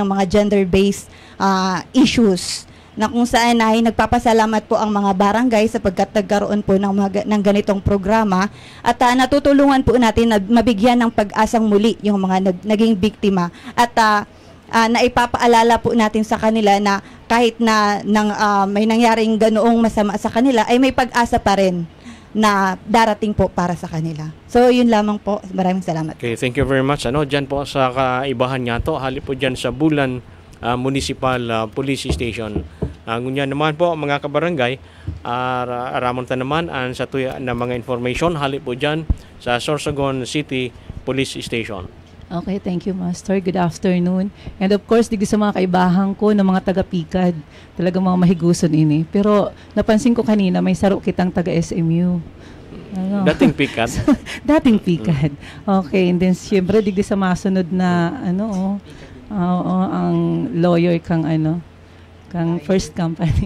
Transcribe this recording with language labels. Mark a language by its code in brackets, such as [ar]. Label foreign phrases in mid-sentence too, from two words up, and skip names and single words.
[tl] mga [en] gender-based issues [tl] na kung saan ay nagpapasalamat po ang mga barangay sapagkat nagkaroon po ng ganitong programa at natutulungan po natin na mabigyan ng pag-asang muli yung mga naging biktima at naipapaalala po natin sa kanila na kahit na may nangyaring ganoong masama sa kanila ay may pag-asa pa rin na darating po para sa kanila. So, yun lamang po. Maraming salamat. [en] Okay, thank you very much. [bik] Diyan po sa kaibahan nga to, hali po diyan sa Bulan Municipal Police Station. Ngunyan naman po mga kabarangay, aramon ta naman ang sa tuya na mga information, hali po diyan sa Sorsogon City Police Station. [en] Okay, thank you, Master. Good afternoon. And of course, [bik] digdi sa mga kaibahan ko ng mga taga-Pikad, talagang mga mahiguson ini. [tl] Pero napansin ko kanina, may saro kitang taga-SMU. Ano? Dating Pikad. Dating Pikad. [en] Okay, and then [bik] siyempre, digdi sa masunod na, ang lawyer kang [en] first company.